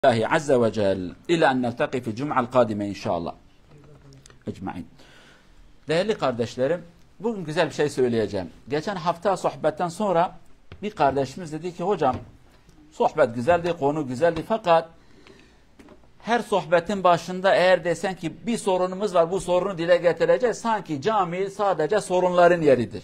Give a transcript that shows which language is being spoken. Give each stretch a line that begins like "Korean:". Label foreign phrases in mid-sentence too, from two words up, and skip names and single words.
Arabic: الله عز وجل إلى أن نلتقي في الجمعة القادمة inşallah. Ecmaîn.
Turkish: Değerli kardeşlerim, bugün güzel bir şey söyleyeceğim. Geçen hafta sohbetten sonra bir kardeşimiz dedi ki hocam sohbet güzeldi, konu güzeldi fakat her sohbetin başında eğer desen ki bir sorunumuz var, bu sorunu dile getireceğiz, sanki cami sadece sorunların yeridir.